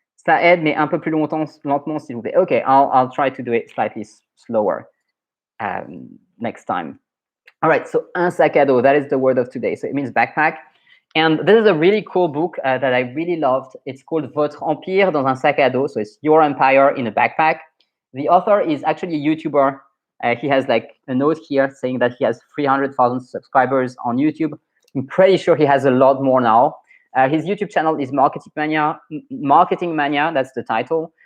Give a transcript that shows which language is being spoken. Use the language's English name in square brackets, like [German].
[French] Ça aide, mais un peu plus lentement, s'il vous plaît. [English] Okay, I'll try to do it slightly slower next time. All right, so un sac à dos, that is the word of today. So it means backpack. And this is a really cool book that I really loved. It's called Votre Empire dans un sac à dos. So it's your empire in a backpack. The author is actually a YouTuber. He has like a note here saying that he has 300,000 subscribers on YouTube. I'm pretty sure he has a lot more now. His YouTube channel is Marketing Mania, that's the title.